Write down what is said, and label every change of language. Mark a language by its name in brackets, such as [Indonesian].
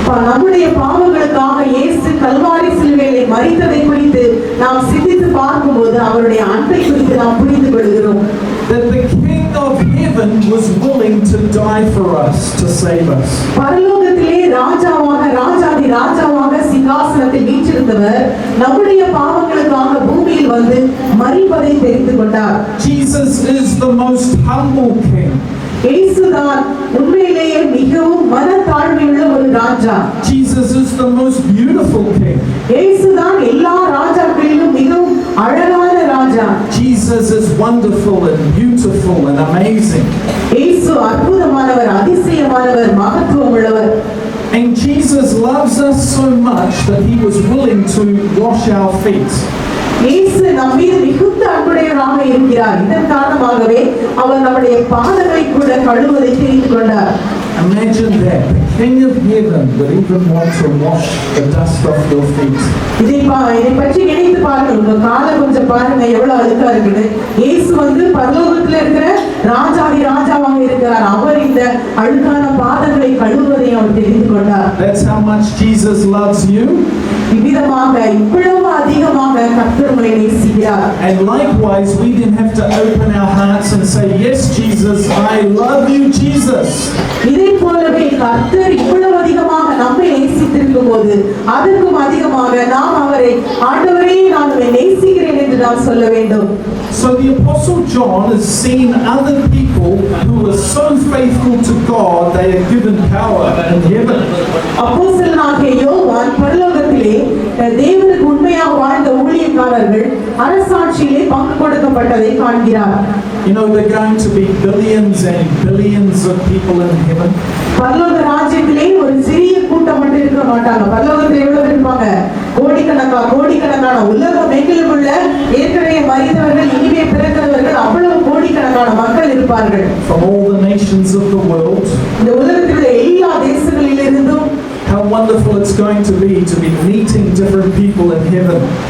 [Tamil] நம்முடைய பாவங்களுக்காக இயேசு கல்வாரி சிலுவையிலே மரித்ததை குறித்து நாம் சிந்தித்து பார்க்கும்போது அவருடைய அன்பை குறித்து நாம் புரிந்து கொள்கிறோம். [English] That the King of Heaven was willing to die for us, to save us. [Tamil] பரலோகத்திலே ராஜாதி ராஜாவாக சிங்காசனத்தில் வீற்றிருந்தவர் நம்முடைய பாவங்களுக்காக பூமியில் வந்து மரிப்பதை தெரிந்து கொண்டார். [English] Jesus is the most humble King. [Tamil] இயேசுதான் உண்மையிலேயே மிகவும் மனத்தாழ்மையுள்ள ஒரு ராஜா. [English] Jesus is the most beautiful King. [Tamil] இயேசுதான் எல்லா ராஜாக்களிலும் மிகவும் அழகான ராஜா. [English] Jesus is wonderful and beautiful and amazing. [Tamil] இயேசு அற்புதமானவர், அதிசயமானவர், மகத்துவம் உள்ளவர். [English] And Jesus loves us so much that he was willing to wash our feet. [Tamil] இயேசு நம் மீது மிகுந்த அன்புடையவராக இருக்கிறார். இதன் காரணமாகவே அவர் நம்முடைய பாதங்களை கூட கழுவுவதை தெரிந்து கொண்டார். [English] Imagine that. The King of Heaven would even want to wash the dust off your feet. [Tamil] இதை பற்றி நினைத்து பாருங்கள். உங்க காலை கொஞ்சம் பாருங்க எவ்வளவு அழுக்கா இருக்குது. இயேசு வந்து பரலோகத்துல இருக்கிற ராஜாதி ராஜாவாக இருக்கிறார். அவர் இந்த அழுக்கான பாதங்களை கழுவுவதை அவர் தெரிந்து கொண்டார். [English] That's how much Jesus loves you. [Tamil] இவ்விதமாக இவ்வளவு அதிகமாக கர்த்தர் உங்களை நேசிக்கிறார். [English] And likewise, we didn't have to open our hearts and say, yes, Jesus, I love you, Jesus. [Tamil] இதை போலவே கர்த்தர் இவ்வளவு அதிகமாக நம்மை நேசித்திருக்கும் போது அதற்கும் அதிகமாக நாம் அவரை ஆண்டவரே நான் உம்மை நேசிக்கிறேன் என்று நாம் சொல்ல வேண்டும். [English] So the Apostle John has seen other people who are so faithful to God, they are given power in heaven. [Tamil] அப்போஸ்தலனாகிய யோவான் பரலோகத்திலே தேவனுக்கு உண்மையாக வாழ்ந்த ஊழியக்காரர்கள் அரசாட்சியிலே பங்கு கொடுக்கப்பட்டதை காண்கிறார். [English] You know, there are going to be billions and billions of people in heaven. [Tamil] பரலோக ராஜ்யத்திலே ஒரு சிறிய கூட்டம் மட்டும் இருக்க மாட்டாங்க. பரலோகத்தில் எவ்வளவு இருப்பாங்க? கோடிக்கணக்கான உலகம் எங்கிலும் உள்ள ஏற்கனவே மரித்தவர்கள் இனிமே பிறக்கிறவர்கள் அவ்வளவு கோடிக்கணக்கான மக்கள் இருப்பார்கள். [English] From all the nations of the world. [Tamil] இந்த உலகத்தில் உள்ள எல்லா தேசங்களிலிருந்தும் [English] How wonderful it's going to be meeting different people in heaven.